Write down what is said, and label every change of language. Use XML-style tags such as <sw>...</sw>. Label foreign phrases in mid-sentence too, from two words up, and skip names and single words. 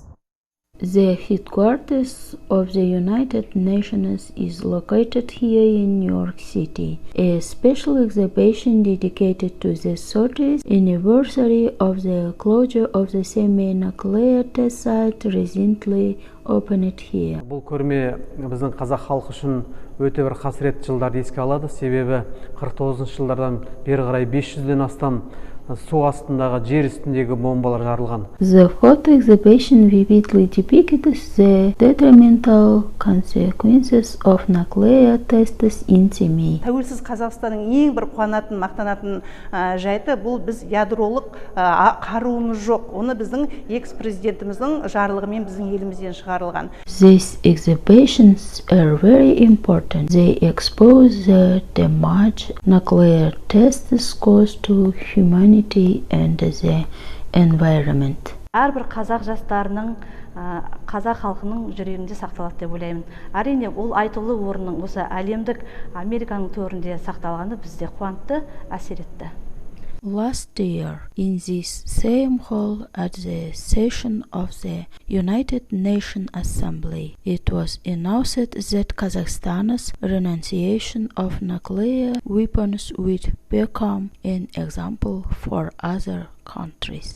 <en>The headquarters of the United Nations is located here in New York City. A special exhibition dedicated to the 30th anniversary of the closure of the semi-nuclear test site recently opened here.</en> <kk>Бұл көрме біздің қазақ халқы үшін өте бір қасіретті жылдарды еске алады. Себебі 49 жылдардан бері қарай 500-ден астам су астындағы жер үстіндегі бомбалар жарылған.</kk> <en>The photo exhibition vividly depicts the detrimental consequences of nuclear tests in Semey.</en> <kk>Тәуелсіз Қазақстанның ең бір қуанатын, мақтанатын жайты бұл біз ядролық қаруымыз жоқ. Оны біздің экс-президентіміздің жарлығымен біздің елімізден шығарылған.</kk> <en>These exhibitions are very important. They expose the damage nuclear tests cause to humanity and the environment.</en> <kk>Әрбір қазақ жастарының, қазақ халқының жүрегінде сақталады деп ойлаймын. Әрине, ол айтулы орынның осы әлемдік Американың төрінде сақталғаны бізде қуантты, әсер етті.</kk> <en>Last year, in this same hall at the session of the United Nations Assembly, it was announced that Kazakhstan's renunciation of nuclear weapons would become an example for other countries.</en>